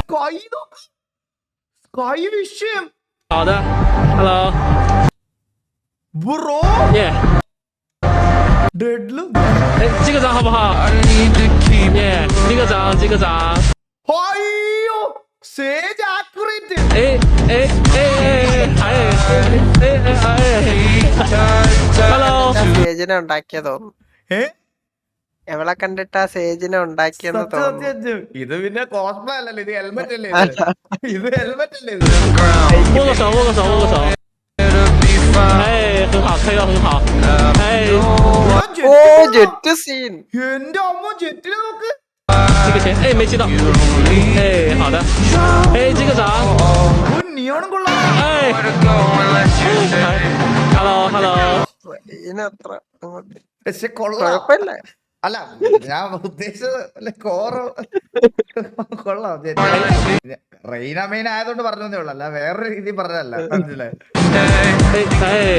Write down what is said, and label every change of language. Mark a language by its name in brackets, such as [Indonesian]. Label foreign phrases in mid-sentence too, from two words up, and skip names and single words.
[Malayalam] Sky വിഷയം. [Chinese] 好的 ，Hello， Bro，耶， dead 了。哎，击个掌好不好？耶，击个掌，击个掌。 [Malayalam] അയ്യോ [English] sage accurate. [Chinese] 哎哎哎哎哎哎，Hello， [Malayalam] സേജിനെ ഉണ്ടാക്കിയ തോന്നുന്നു. എവളെ കണ്ടിട്ട് ആ സേജിനെ ഉണ്ടാക്കിയെന്ന് തോന്നുന്നു. ഇത് പിന്നെ കോസ്പ്ലേ അല്ലല്ലോ, ഇത് ഹെൽമെറ്റ് അല്ലേ? ഇത് ഹെൽമെറ്റ് അല്ലേ? [Chinese] 握个手，握个手，握个手。哎，很好，可以了，很好。哎， [Malayalam] ഓ ജെറ്റ് സീൻ. എന്റെ അമ്മ ജെറ്റിനെ നോക്ക്. [Chinese] 这个钱，哎，没击到。哎，好的。哎，击个掌。 [Malayalam] നിയോണും കൊള്ളാം. [English] 哎，Hello，Hello。 [Malayalam] ഇതിനത്ര അങ്ങോട്ട് പക്ഷെ കൊള്ളാം. കുഴപ്പമില്ല. അല്ല ഞാൻ ഉദ്ദേശിച്ചത് കോറ് കൊള്ളാം. റെയിന മെയിൻ ആയതുകൊണ്ട് പറഞ്ഞതേ ഉള്ളു, അല്ല വേറൊരു രീതി പറഞ്ഞതല്ല.